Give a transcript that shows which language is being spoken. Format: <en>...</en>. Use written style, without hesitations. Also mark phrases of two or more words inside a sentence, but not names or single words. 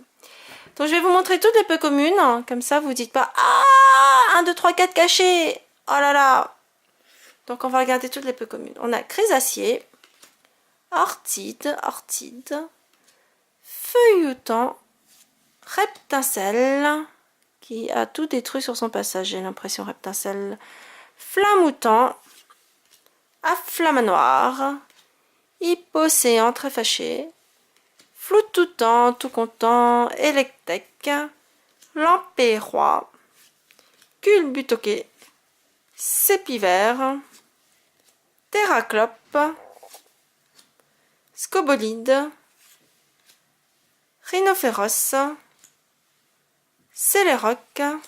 <fr>Donc, je vais vous montrer toutes les peu communes. Comme ça, vous dites pas « Ah 1, 2, 3, 4 cachés. Oh là là !» Donc, on va regarder toutes les peu communes. On a chrysacier, orchide, feuilleton, reptincelle, qui a tout détruit sur son passage, j'ai l'impression, reptincelle, flamoutant, afflamanoir, hypocéan très fâché, flou tout temps, tout content, électec, lampérois, culbutoqué, sépivert, terraclope, scobolide, rhinophéros, céléroc,</fr>